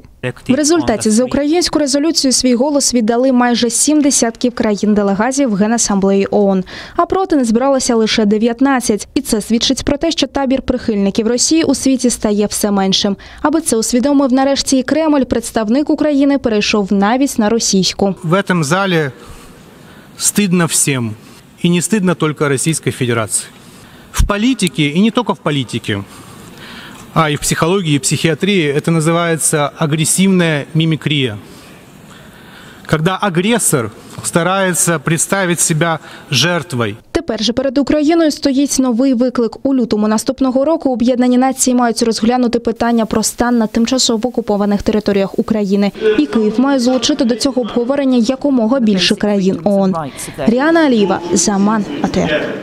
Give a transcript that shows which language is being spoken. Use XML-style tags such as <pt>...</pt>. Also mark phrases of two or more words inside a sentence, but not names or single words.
<uk>В результаті за українську резолюцію свій голос віддали майже 70 країн-делегатів Генасамблеї ООН. А проти не збиралося лише 19. І це свідчить про те, що табір прихильників Росії у світі стає все меншим. Аби це усвідомив нарешті і Кремль, представник України перейшов навіть на російську. В цьому залі стидно всім.</uk> <ru>И не стыдно только Российской Федерации. В политике, и не только в политике, а и в психологии, и психиатрии, это называется агрессивная мимикрия. Когда агрессор старается представить себя жертвой.</ru> <uk>Тепер же перед Україною стоїть новий виклик. У лютому наступного року Об'єднані Нації мають розглянути питання про стан на тимчасово окупованих територіях України. І Київ має залучити до цього обговорення якомога більше країн ООН. Ріана Алієва, Заман, АТР.</uk>